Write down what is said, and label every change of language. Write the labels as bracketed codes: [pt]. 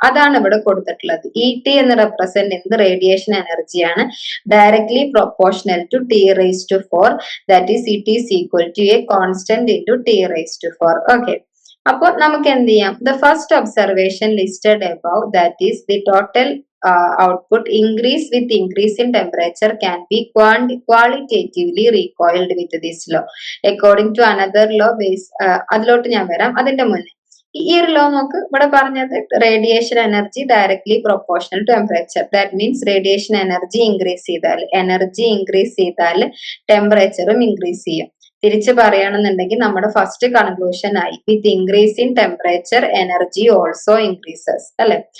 [ml] അതാണ് ഇവിടെ കൊടുത്തിട്ടുള്ളത്. ET എന്ന് റെപ്രസെന്റ് ചെയ്യുന്നത് റേഡിയേഷൻ എനർജിയാണ്, [en] Directly proportional to T⁴, that is ET is equal to a constant into T⁴. [ml] Okay, അപ്പോൾ നമുക്ക് എന്ത് ചെയ്യാം, [en] The first observation listed above, that is the total output increase with increase in temperature can be qualitatively recoiled with this law. According to another law base, [ml] അതിലോട്ട് ഞാൻ വരാം. അതിന്റെ മുന്നേ ഈ ഒരു ലോ നോക്ക് ഇവിടെ പറഞ്ഞത് radiation energy directly proportional to temperature. That means radiation energy increase ചെയ്താൽ ടെമ്പറേച്ചറും ഇൻക്രീസ് ചെയ്യും. തിരിച്ച് പറയുകയാണെന്നുണ്ടെങ്കിൽ നമ്മുടെ ഫസ്റ്റ് കൺക്ലൂഷൻ ആയി [en] with increase in temperature energy also increases [ml] അല്ലെ.